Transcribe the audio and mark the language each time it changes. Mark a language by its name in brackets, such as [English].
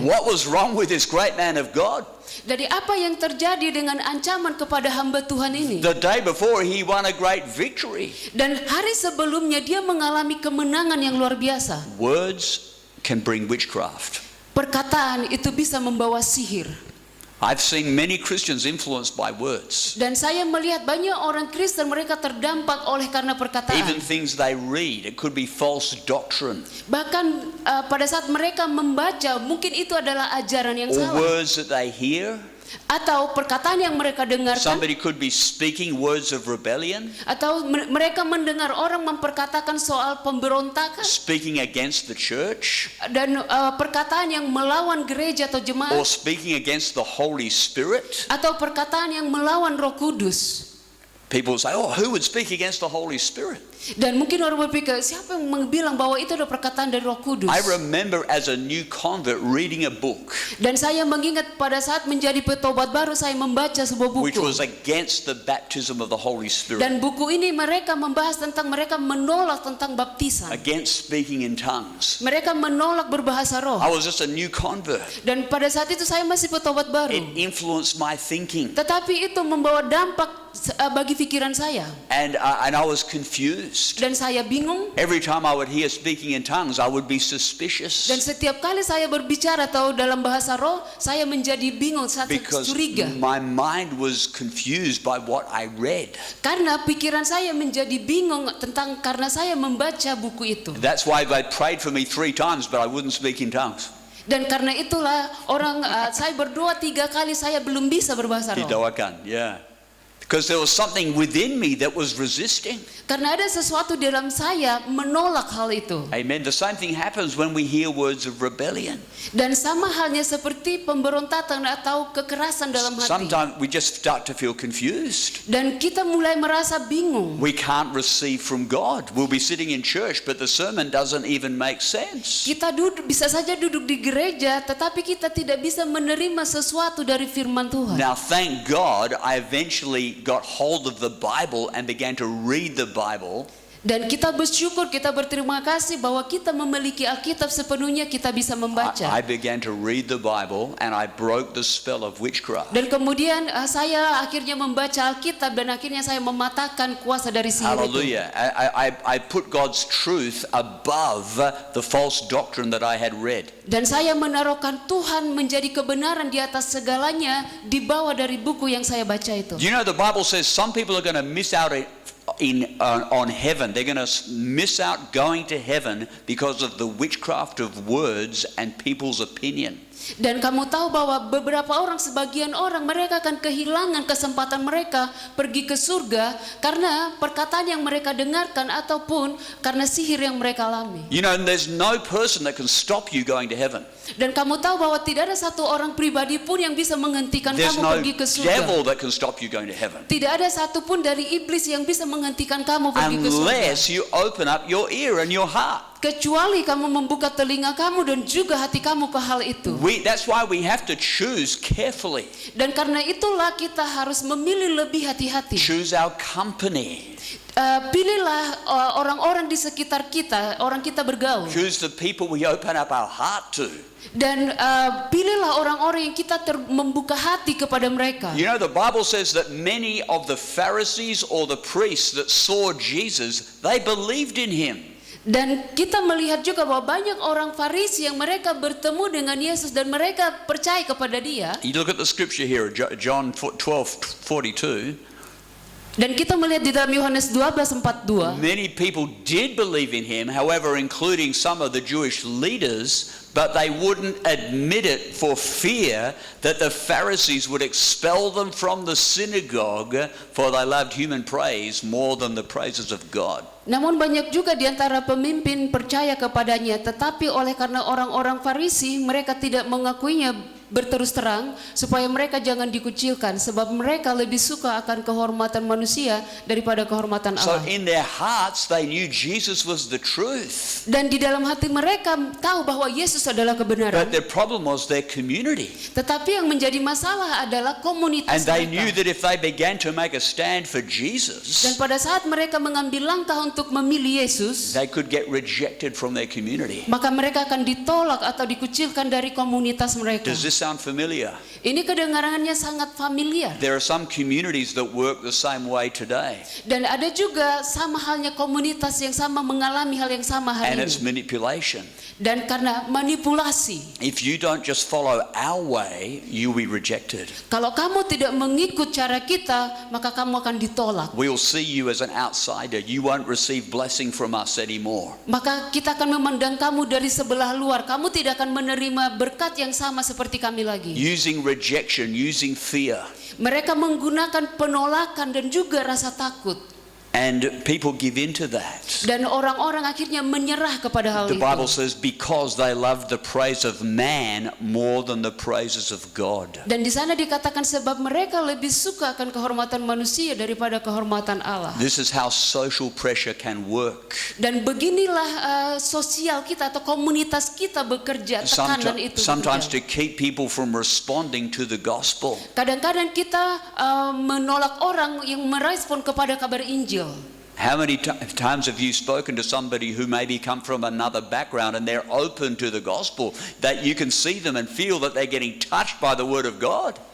[English] What was wrong with this great man of God? [Indonesian] Dari apa yang terjadi dengan ancaman kepada hamba Tuhan ini? [English] The day before he won a great victory. [Indonesian] Dan hari sebelumnya dia mengalami kemenangan yang luar biasa. [English] Words can bring witchcraft. [Indonesian] Perkataan itu bisa membawa sihir. [English] I've seen many Christians influenced by words. [Indonesian] Dan saya melihat banyak orang Kristen mereka terdampak oleh karena perkataan. [English] Even things they read, it could be false doctrine. [Indonesian] Bahkan pada saat mereka membaca, mungkin itu adalah ajaran yang [English] Or [Indonesian] salah. [English] words that they hear. [Indonesian] Atau perkataan yang mereka dengarkan. [English] Somebody could be speaking words of rebellion. [Indonesian] Atau mereka mendengar orang memperkatakan soal pemberontakan. [English] Speaking against the church. [Indonesian] Dan perkataan yang melawan gereja atau jemaat. [English] Or speaking against the Holy Spirit. [Indonesian] Atau perkataan yang melawan Roh Kudus. [English] People say, oh, who would speak against the Holy Spirit? [Indonesian] Dan mungkin orang berpikir, siapa yang bilang bahwa itu adalah perkataan dari Roh Kudus? [English] I remember as a new convert reading a book. [Indonesian] Dan saya mengingat pada saat menjadi petobat baru saya membaca sebuah buku. [English] Which was against the baptism of the Holy Spirit. [Indonesian] Dan buku ini mereka membahas tentang mereka menolak tentang baptisan. [English] Against speaking in tongues. [Indonesian] Mereka menolak berbahasa roh. [English] I was just a new convert. [Indonesian] Dan pada saat itu saya masih petobat baru. [English] It influenced my thinking. [Indonesian] Tetapi itu membawa dampak bagi pikiran saya. [English] And I was confused. [Indonesian] Dan saya bingung. [English] Every time I would hear speaking in tongues, I would be suspicious. [Indonesian] Dan setiap kali saya berbicara atau dalam bahasa roh, saya menjadi bingung, saya curiga. [English] Because my mind was confused by what I read. [Indonesian] Karena pikiran saya menjadi bingung karena saya membaca buku itu. [English] That's why they prayed for me 3 times, but I wouldn't speak in tongues. [Indonesian] Dan karena itulah saya berdoa 3 kali saya belum bisa berbahasa roh. Didoakan, yeah. [English] Because there was something within me that was resisting. [Indonesian] Karena ada sesuatu di dalam saya menolak hal itu. [English] Amen. The same thing happens when we hear words of rebellion. [Indonesian] Dan sama halnya seperti pemberontakan atau kekerasan dalam hati. [English] Sometimes we just start to feel confused. [Indonesian] Dan kita mulai merasa bingung. [English] We can't receive from God. We'll be sitting in church, but the sermon doesn't even make sense. [Indonesian] Kita bisa saja duduk di gereja, tetapi kita tidak bisa menerima sesuatu dari firman Tuhan. [English] Now, thank God, I eventually got hold of the Bible and began to read the Bible. [Indonesian] Dan kita bersyukur, kita berterima kasih bahwa kita memiliki Alkitab sepenuhnya, kita bisa membaca. [English] I began to read the Bible and I broke the spell of witchcraft. [Indonesian] Dan kemudian saya akhirnya membaca Alkitab dan akhirnya saya mematahkan kuasa dari sihir itu. [English] Hallelujah. I put God's truth above the false doctrine that I had read. [Indonesian] Dan saya menaruhkan Tuhan menjadi kebenaran di atas segalanya di bawah dari buku yang saya baca itu. [English] You know, the Bible says some people are going to miss out on heaven. They're going to miss out going to heaven because of the witchcraft of words and people's opinion. [Indonesian] Dan kamu tahu bahwa sebagian orang mereka akan kehilangan kesempatan mereka pergi ke surga karena perkataan yang mereka dengarkan ataupun karena sihir yang mereka alami. [English] You know, there's no person that can stop you going to heaven. [Indonesian] Dan kamu tahu bahwa tidak ada satu orang pribadi pun yang bisa menghentikan [English] There's [Indonesian] kamu [English] no [Indonesian] pergi ke surga. [English] devil that can stop you going to heaven. [Indonesian] Tidak ada satu pun dari iblis yang bisa menghentikan kamu pergi ke surga. [English] Unless you open up your ear and your heart. [Indonesian] Kecuali kamu membuka telinga kamu dan juga hati kamu ke hal itu. [English] That's why we have to choose carefully. [Indonesian] Dan karena itulah kita harus memilih lebih hati-hati. [English] Choose our company. [Indonesian] Pilihlah orang-orang di sekitar kita, orang kita bergaul. [English] Choose the people we open up our heart to. [Indonesian] Dan pilihlah orang-orang yang kita membuka hati kepada mereka. [English] You know, the Bible says that many of the Pharisees or the priests that saw Jesus, they believed in him. [Indonesian] Dan kita melihat juga bahwa banyak orang Farisi yang mereka bertemu dengan Yesus dan mereka percaya kepada dia. [English] You look at the scripture here, John 12:42. [Indonesian] Dan kita melihat di dalam Yohanes 12:42, [English] Many people did believe in him, however, including some of the Jewish leaders, but they wouldn't admit it for fear that the Pharisees would expel them from the synagogue, for they loved human praise more than the praises of God. [Indonesian] namun banyak juga di antara pemimpin percaya kepadanya, tetapi oleh karena orang-orang Farisi mereka tidak mengakuinya berterus terang supaya mereka jangan dikucilkan, sebab mereka lebih suka akan kehormatan manusia daripada kehormatan [English] So [Indonesian] Allah. [English] in their hearts they knew Jesus was the truth. [Indonesian] Dan di dalam hati mereka tahu bahwa Yesus adalah kebenaran. [English] But their problem was their community. [Indonesian] Tetapi yang menjadi masalah adalah komunitas [English] And they knew [Indonesian] mereka. [English] that if they began to make a stand for Jesus, [Indonesian] Dan pada saat mereka mengambil langkah untuk memilih Yesus, [English] they could get rejected from their community. [Indonesian] maka mereka akan ditolak atau dikucilkan dari komunitas mereka. [English] Does this sound familiar? [Indonesian] Ini kedengarannya sangat familiar. [English] There are some communities that work the same way today, [Indonesian] Dan ada juga sama halnya komunitas yang sama mengalami hal yang sama [English] and [Indonesian] hari [English] it's [Indonesian] ini. [English] manipulation. [Indonesian] Dan karena manipulasi, [English] If you don't just follow our way, you'll be rejected. [Indonesian] kalau kamu tidak mengikut cara kita, maka kamu akan ditolak. [English] We'll see you as an outsider. You won't receive blessing from us anymore. [Indonesian] Maka kita akan memandang kamu dari sebelah luar. Kamu tidak akan menerima berkat yang sama seperti kami lagi. [English] Using rejection, using fear. [Indonesian] Mereka menggunakan penolakan dan juga rasa takut. [English] And people give in to that. [Indonesian] Dan orang-orang akhirnya menyerah kepada hal [English] The [Indonesian] itu. [English] Bible says because they love the praise of man more than the praises of God. [Indonesian] Dan di sana dikatakan sebab mereka lebih suka akan kehormatan manusia daripada kehormatan Allah. [English] This is how social pressure can work. [Indonesian] Dan beginilah sosial kita atau komunitas kita bekerja, tekanan itu [English] Sometimes to [Indonesian] bekerja. [English] keep people from responding to the gospel. [Indonesian] Kadang-kadang kita menolak orang yang merespon kepada kabar Injil. [English] How many times have you spoken to somebody who maybe come from another background and they're open to the gospel, that you can see them and feel that they're getting touched by the word of God?